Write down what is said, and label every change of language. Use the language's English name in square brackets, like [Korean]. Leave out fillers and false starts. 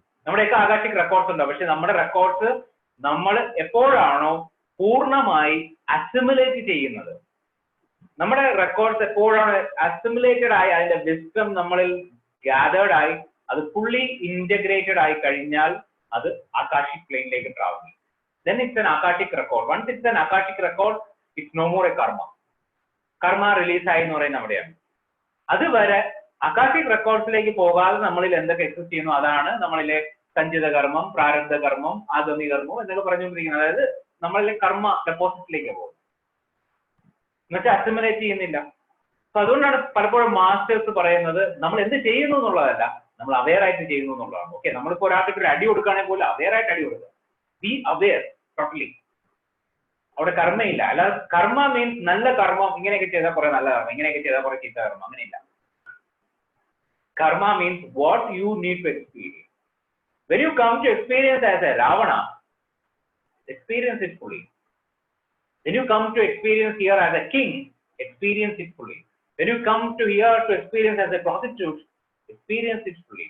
[Malayalam] നമ്മുടെയൊക്കെ ആകാശിക് റെക്കോർഡ്സ് ഉണ്ട്. പക്ഷെ നമ്മുടെ റെക്കോർഡ്സ് നമ്മൾ എപ്പോഴാണോ പൂർണ്ണമായി അസിമുലേറ്റ് ചെയ്യുന്നത്, നമ്മുടെ റെക്കോർഡ്സ് എപ്പോഴാണ് അസിമുലേറ്റഡ് ആയി അതിന്റെ വിസ്ഡം നമ്മളിൽ ഗ്യാതേർഡ് ആയി അത് ഫുള്ളി ഇന്റഗ്രേറ്റഡ് ആയി കഴിഞ്ഞാൽ അത് ആകാശിക് പ്ലെയിനിലേക്ക് ട്രാവൽ ചെയ്യും. [English] Then it's an akashic record. Once it's an akashic record, it's no more a karma. [Malayalam] Karma release ആയി എന്ന് പറയുന്നത് അവിടെയാണ്. അതുവരെ അകാശിക് റെക്കോർഡ്സിലേക്ക് പോകാതെ നമ്മളിൽ എന്തൊക്കെ എക്സിസ്റ്റ് ചെയ്യുന്നു അതാണ് നമ്മളിലെ സഞ്ചിത കർമ്മം, പ്രാരബ്ധ കർമ്മം, ആഗമി കർമ്മം എന്നൊക്കെ പറഞ്ഞുകൊണ്ടിരിക്കുന്നത്. അതായത് നമ്മളിലെ കർമ്മ ഡെപ്പോസിറ്റിലേക്ക് പോകും, എന്നുവെച്ചാൽ അസിമുലേറ്റ് ചെയ്യുന്നില്ല. അപ്പൊ അതുകൊണ്ടാണ് പലപ്പോഴും മാസ്റ്റേഴ്സ് പറയുന്നത് നമ്മൾ എന്ത് ചെയ്യുന്നു എന്നുള്ളതല്ല, നമ്മൾ അവെയർ ആയിട്ട് ചെയ്യുന്നു എന്നുള്ളതാണ്. ഓക്കെ, നമ്മളിപ്പോൾ ഒരാൾക്ക് ഒരു അടി കൊടുക്കുകയാണെങ്കിൽ പോലും അവെയർ ആയിട്ട് അടി കൊടുക്കുക. [English] Be aware totally. [Malayalam] അവിടെ കർമ്മയില്ല. അല്ലാതെ കർമ്മ മീൻസ് നല്ല കർമ്മം, ഇങ്ങനെയൊക്കെ ചെയ്താൽ കുറെ നല്ല കർമ്മം, ഇങ്ങനെയൊക്കെ ചെയ്താൽ കുറെ ചീത്ത കർമ്മം, അങ്ങനെയില്ല. [English] Karma means what you need to experience. When you come to experience as a Ravana, experience it fully. When you come to experience here as a king, experience it fully. When you come to here to experience as a prostitute, experience it fully.